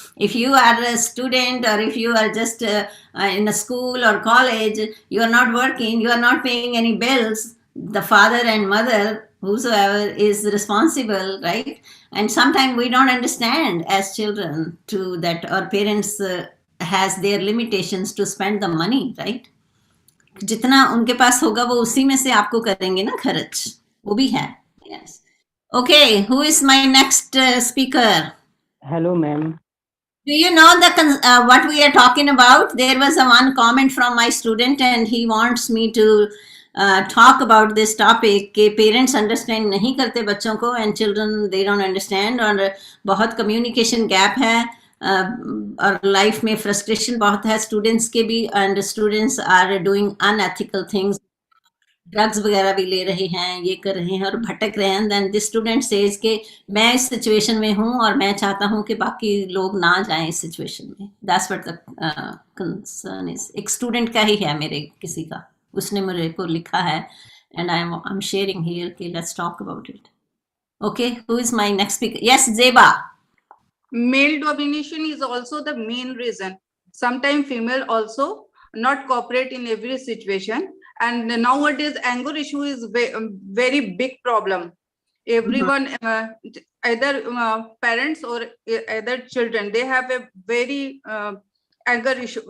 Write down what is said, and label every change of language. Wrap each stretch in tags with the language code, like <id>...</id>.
<en>If you are a student, or if you are just in a school or college, you are not working, you are not paying any bills, the father and mother, whosoever is responsible, right? And sometimes we don't understand as children to that our parents has their limitations to spend the money, right?</en> <hi>जितना उनके पास होगा वो उसी में से आपको करेंगे ना खर्च, वो भी है.</hi> <en>Yes. Okay, who is my next speaker? Hello, ma'am. Do you know what we are talking about? There was a one comment from my student, and he wants me to talk about this topic</en> <hi>कि parents understand नहीं करते बच्चों को,</hi> <en>and children they don't understand,</en> <hi>और बहुत communication gap है, और life में फ्रस्ट्रेशन बहुत है स्टूडेंट्स के भी,</hi> <en>and students are doing unethical things,</en> <hi>drugs वगैरह भी ले रहे हैं,</hi> <en>ये कर रहे हैं और भटक रहे हैं. Then this student says</en> <hi>के मैं इस सिचुएशन में हूं और मैं चाहता हूं कि बाकी लोग ना जाएं इस सिचुएशन में.</hi> <en>That's what the concern is.</en> <hi>एक स्टूडेंट का ही है मेरे किसी का, उसने मेरे को लिखा है,</hi> <en>and I am sharing here</en> <hi>कि</hi> <en>Let's talk about it. Okay, who is my next speaker? Yes, Zeba. Male domination is also the main reason. Sometimes female also not cooperate in every situation, and nowadays anger issue is very big problem. Everyone, either parents or either children, they have a very anger issue.</en>